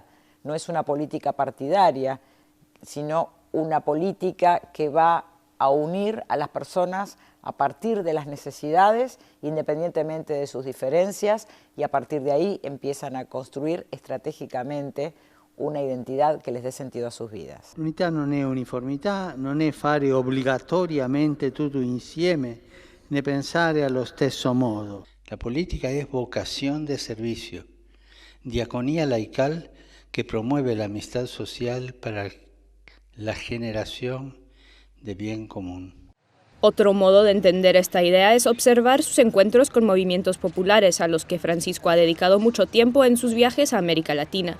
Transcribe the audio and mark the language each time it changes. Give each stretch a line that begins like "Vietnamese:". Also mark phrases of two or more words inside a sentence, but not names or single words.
Spanish: No es una política partidaria, sino una política que va a unir a las personas a partir de las necesidades, independientemente de sus diferencias, y a partir de ahí empiezan a construir estratégicamente una identidad que les dé sentido a sus vidas.
Italian: L'unità non è uniformità, non è fare obbligatoriamente tutto insieme, né pensare allo stesso modo.
Spanish: La política es vocación de servicio, diaconía laical que promueve la amistad social para la generación de bien común. Otro modo de entender esta idea es observar sus encuentros con movimientos populares a los que Francisco ha dedicado mucho tiempo en sus viajes a América Latina.